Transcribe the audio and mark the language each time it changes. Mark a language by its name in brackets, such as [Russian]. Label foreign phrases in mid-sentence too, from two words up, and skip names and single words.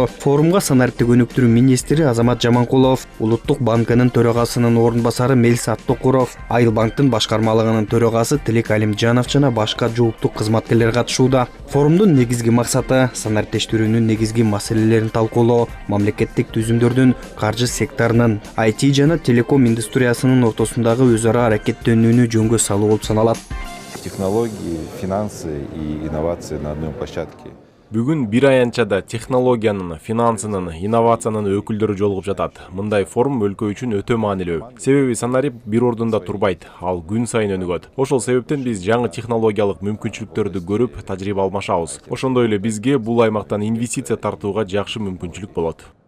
[Kyrgyz] Форумга санариптик өнүктүрүү министри Азамат Жаманкулов, Улуттук банкынын төрагасынын орун басары Мелис Аттокуров, Айыл банктын башкармалыгынын төрагасы Тилек Алимжанов жана башка жууптук кызматкерлер катышууда. Форумдун негизги максаты санариптештирүүнүн негизги маселелерин талкуулоо, мамлекеттик түзүмдөрдүн, каржы секторунун, IT жана телеком индустриясынын ортосундагы өз ара аракеттенүүнү жөнгө салуу болуп саналат. [Russian] Технологии, финансы и инновации на одной площадке. [Kyrgyz] Бүгүн бир аянтчада технологиянын, финансынын, инновациянын өкүлдөрү жолугуп жатат. Мындай форум өлкө үчүн өтө маанилүү. Себеби санарип бир ордунда турбайт, ал күн сайын өнүгөт. Ошол себептен биз жаңы технологиялык мүмкүнчүлүктөрдү көрүп, тажрыйба алмашабыз. Ошондой эле бизге бул аймактан инвестиция тартууга жакшы мүмкүнчүлүк болот.